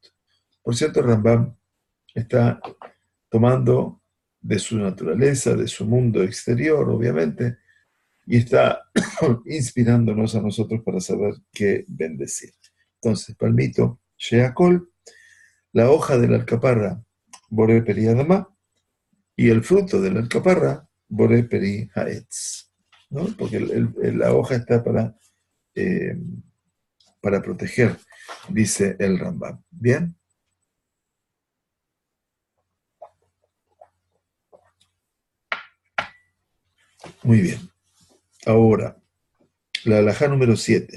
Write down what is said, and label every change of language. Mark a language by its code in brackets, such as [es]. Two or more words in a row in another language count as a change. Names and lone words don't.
[es] Por cierto, Rambam está tomando de su naturaleza, de su mundo exterior, obviamente, y está inspirándonos a nosotros para saber qué bendecir. Entonces, palmito, sheakol, la hoja de la alcaparra, [he] בורא פרי האדמה, [es] y el fruto de la alcaparra, [he] בורא פרי העץ, [es] ¿no? Porque la hoja está eh, para proteger, dice el Rambam. ¿Bien? Muy bien. Ahora, la halajá número 7.